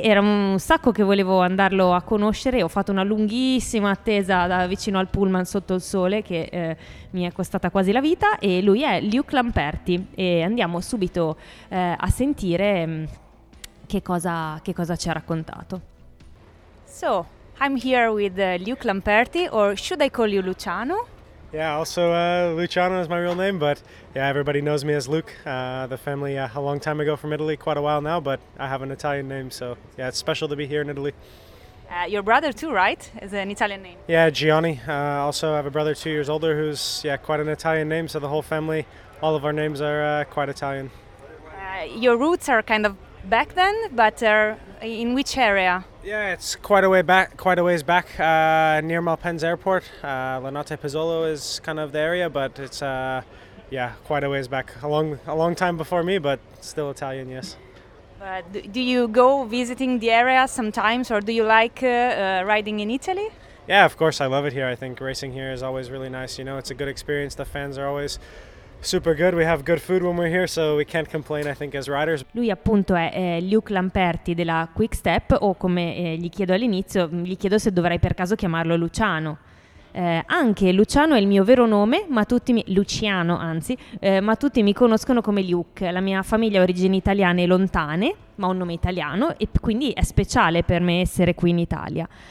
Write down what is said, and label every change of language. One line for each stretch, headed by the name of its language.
Italian: Era un sacco che volevo andarlo a conoscere, ho fatto una lunghissima attesa da vicino al pullman sotto il sole che mi è costata quasi la vita, e lui è Luke Lamperti, e andiamo subito a sentire che cosa ci ha raccontato.
English: So, I'm here with Luke Lamperti, or should I call you Luciano? Yeah, also Luciano is my real name, but yeah, everybody knows me as Luke. The family a long time ago from Italy, quite a while now, but I have an Italian name, so yeah, it's special to be here in Italy. Your brother too, right? Is an Italian name. Yeah, Gianni. Also I have a brother 2 years older who's, yeah, quite an Italian name, so the whole family, all of our names are quite Italian. Your roots are kind of back then, but in which area? Yeah, it's quite a ways back, near Malpensa Airport. Lanate Pozzolo is kind of the area, but it's quite a ways back. A long time before me, but still Italian, yes. But do you go visiting the area sometimes, or do you like riding in Italy? Yeah, of course, I love it here. I think racing here is always really nice. You know, it's a good experience. The fans are always super good, we have good food when we're here, so we can't complain, I think, as riders.
Italian: Lui appunto è Luke Lamperti della Quick Step, o come gli chiedo all'inizio, gli chiedo se dovrei per caso chiamarlo Luciano. Anche Luciano è il mio vero nome, ma tutti mi Luciano, anzi, ma tutti mi conoscono come Luke. La mia famiglia ha origini italiane lontane, ma ho un nome italiano, e quindi è speciale per me essere qui in Italia.